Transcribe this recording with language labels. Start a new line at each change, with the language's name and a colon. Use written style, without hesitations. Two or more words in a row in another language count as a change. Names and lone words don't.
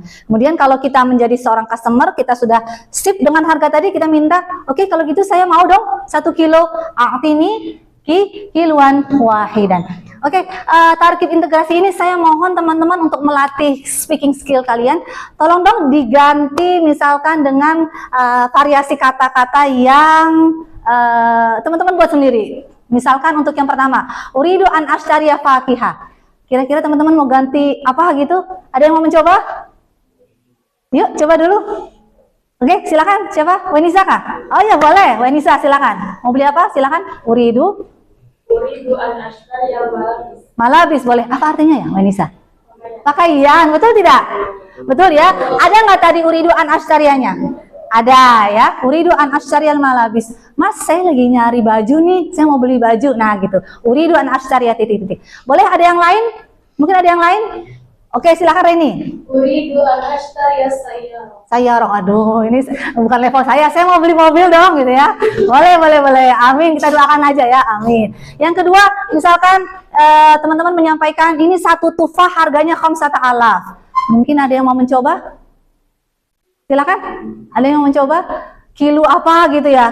Indonesian: Kemudian kalau kita menjadi seorang customer, kita sudah sip dengan harga tadi, kita minta, oke, kalau gitu saya mau dong 1 kilo,
Arabic: a'tini kiluan wahidan.
Indonesian: Oke, tarkib integrasi ini saya mohon teman-teman untuk melatih
English: speaking skill
Indonesian: kalian. Tolong dong diganti misalkan dengan variasi kata-kata yang teman-teman buat sendiri. Misalkan untuk yang pertama,
Arabic: uridu an ashtariya fakihah.
Indonesian: Kira-kira teman-teman mau ganti apa gitu? Ada yang mau mencoba? Yuk, coba dulu. Oke, silakan. Siapa? Wenisa kah? Oh ya, boleh. Wenisa, silakan. Mau beli apa? Silakan.
Arabic: Uridu an ashtari al-malabis.
Indonesian: Malabis, boleh. Apa artinya ya, Wenisa? Pakaian, betul tidak? Betul ya? Ada nggak tadi
Arabic: uridu an ashtarianya?
Indonesian: Ada ya.
Arabic: Uridu an ashtarial malabis.
Indonesian: Mas, saya lagi nyari baju nih. Saya mau beli baju. Nah, gitu.
Arabic: Uridu an ashtariya titik-titik.
Indonesian: Boleh ada yang lain? Mungkin ada yang lain? Oke, silakan Reni.
Arabic: Uridu an ashtariya sayyarah.
Indonesian: Sayyarah, aduh, ini bukan level saya mau beli mobil dong, gitu ya. Boleh. Amin, kita doakan aja ya, amin. Yang kedua, misalkan teman-teman menyampaikan ini satu tufah harganya
Arabic: khamsata alaf.
Indonesian: Mungkin ada yang mau mencoba? Silakan. Ada yang mau mencoba? Kilo apa gitu ya?